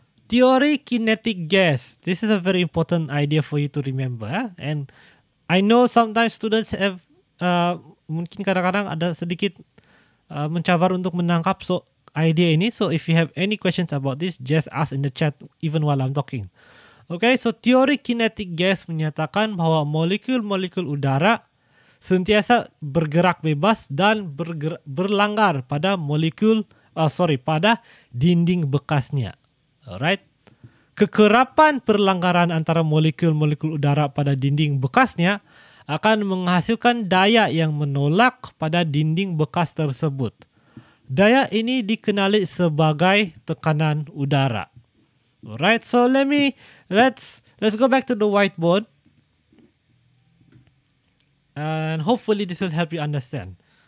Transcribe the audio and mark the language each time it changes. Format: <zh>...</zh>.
<ms>Teori kinetic gas.</ms> <en>This is a very important idea for you to remember. And I know sometimes students have</en> <ms>mungkin kadang-kadang ada sedikit mencabar untuk menangkap idea ini.</ms> <en>So if you have any questions about this, just ask in the chat even while I'm talking.</en> <ms>Okay, so teori kinetic gas menyatakan bahwa molekul-molekul udara sentiasa bergerak bebas dan berlanggar pada pada dinding bekasnya. Alright. Kekerapan perlanggaran antara molekul-molekul udara pada dinding bekasnya akan menghasilkan daya yang menolak pada dinding bekas tersebut. Daya ini dikenali sebagai tekanan udara.</ms> <en>Alright, so let's go back to the whiteboard. And hopefully this will help you understand.</en>